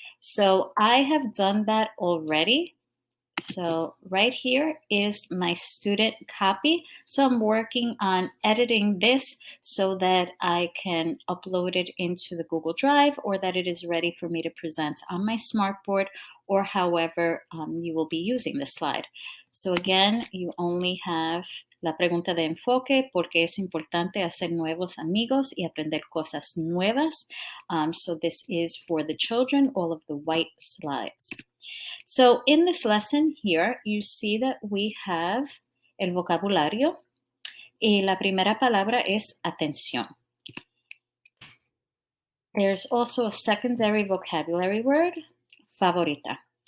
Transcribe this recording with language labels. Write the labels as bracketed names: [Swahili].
[English] So I have done that already. So right here is my student copy. So I'm working on editing this so that I can upload it into the Google Drive or that it is ready for me to present on my smartboard or however you will be using the slide. So again, you only have [Spanish] la pregunta de enfoque, porque es importante hacer nuevos amigos y aprender cosas nuevas. [English] So this is for the children, all of the white slides. So in this lesson here, you see that we have [Spanish] el vocabulario y la primera palabra es atención. [English] There's also a secondary vocabulary word, favorita.